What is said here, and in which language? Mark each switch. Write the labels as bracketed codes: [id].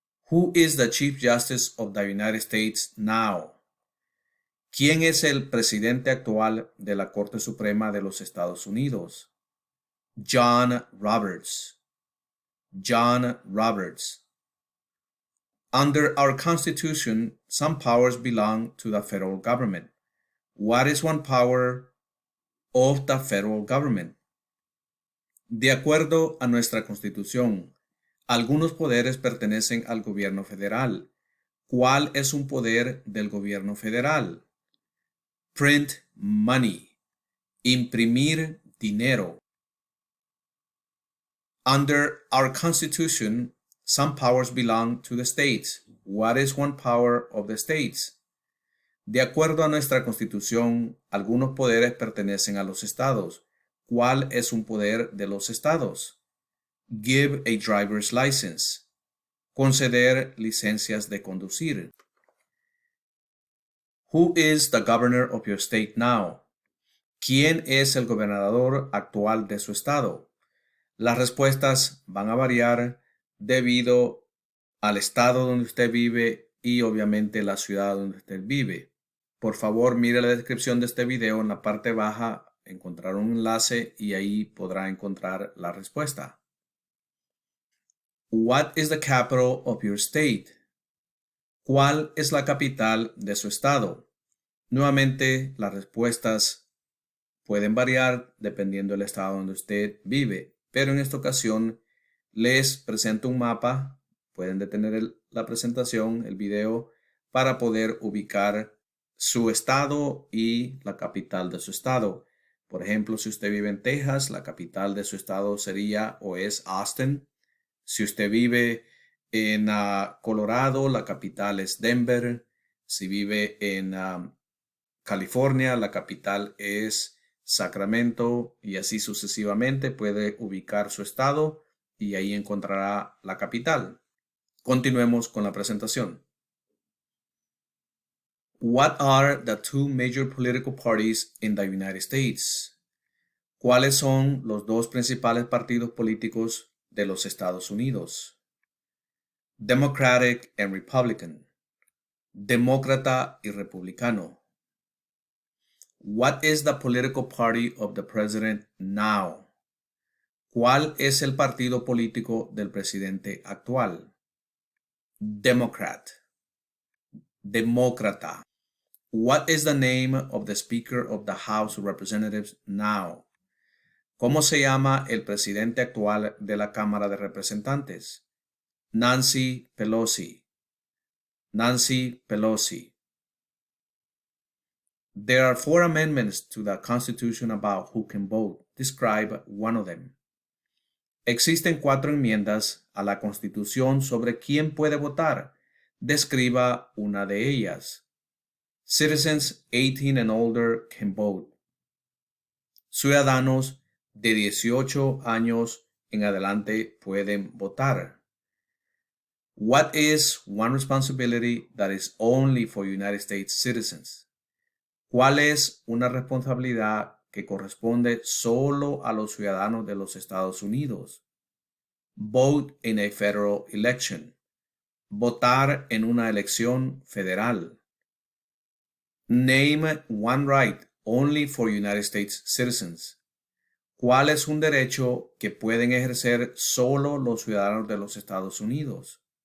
[en] Who is the Chief Justice of the United States now? [es] ¿Quién es el presidente actual de la Corte Suprema de los Estados Unidos? John Roberts. John Roberts. [en] Under our Constitution, some powers belong to the federal government. What is one power of the federal government? [es] De acuerdo a nuestra Constitución, algunos poderes pertenecen al gobierno federal. ¿Cuál es un poder del gobierno federal? [en] Print money. [es] Imprimir dinero. [en] Under our Constitution, some powers belong to the states. What is one power of the states? [es] De acuerdo a nuestra Constitución, algunos poderes pertenecen a los estados. ¿Cuál es un poder de los estados? [en] Give a driver's license. [es] Conceder licencias de conducir. [en] Who is the governor of your state now? [es] ¿Quién es el gobernador actual de su estado? Las respuestas van a variar debido al estado donde usted vive y obviamente la ciudad donde usted vive. Por favor, mire la descripción de este video. En la parte baja encontrar un enlace y ahí podrá encontrar la respuesta. [en] What is the capital of your state? [es] ¿Cuál es la capital de su estado? Nuevamente, las respuestas pueden variar dependiendo del estado donde usted vive, pero en esta ocasión les presento un mapa. Pueden detener la presentación, el video, para poder ubicar su estado y la capital de su estado. Por ejemplo, si usted vive en Texas, la capital de su estado sería o es Austin. Si usted vive en Colorado, la capital es Denver. Si vive en California, la capital es Sacramento y así sucesivamente. Puede ubicar su estado y ahí encontrará la capital. Continuemos con la presentación. [en] What are the two major political parties in the United States? [es] ¿Cuáles son los dos principales partidos políticos de los Estados Unidos? [en] Democratic and Republican. [es] Demócrata y republicano. [en] What is the political party of the president now? [es] ¿Cuál es el partido político del presidente actual? [en] Democrat. [es] Demócrata. [en] What is the name of the Speaker of the House of Representatives now? [es] ¿Cómo se llama el presidente actual de la Cámara de Representantes? Nancy Pelosi. Nancy Pelosi. [en] There are 4 amendments to the Constitution about who can vote. Describe one of them. [es] Existen 4 enmiendas a la Constitución sobre quién puede votar. Describa una de ellas. [en] Citizens 18 and older can vote. [es] Ciudadanos de 18 años en adelante pueden votar. [en] What is one responsibility that is only for United States citizens? [es] ¿Cuál es una responsabilidad que corresponde solo a los ciudadanos de los Estados Unidos? [en] Vote in a federal election. [es] Votar en una elección federal. [en] Name one right only for United States citizens. [es] ¿Cuál es un derecho que pueden ejercer solo los ciudadanos de los Estados Unidos?